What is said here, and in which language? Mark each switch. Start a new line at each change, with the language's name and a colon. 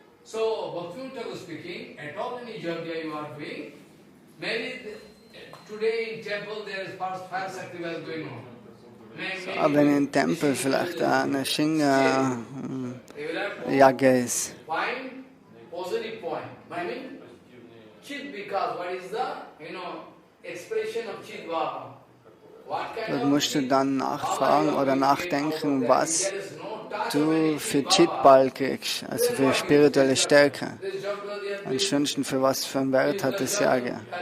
English: So, Bhaktivinoda Thakur speaking, at all any yajna you are doing, maybe today in temple there is fire sacrifice going on.
German: Aber wenn im Tempel vielleicht eine Shinga Yagya ist.
English: Find positive point. I mean, chit because what is the, expression of chit bhava?
German: Dort musst du dann nachfragen oder nachdenken, was du für Chitbal kriegst, also für spirituelle Stärke. Ansonsten für was für einen Wert hat das Yagya.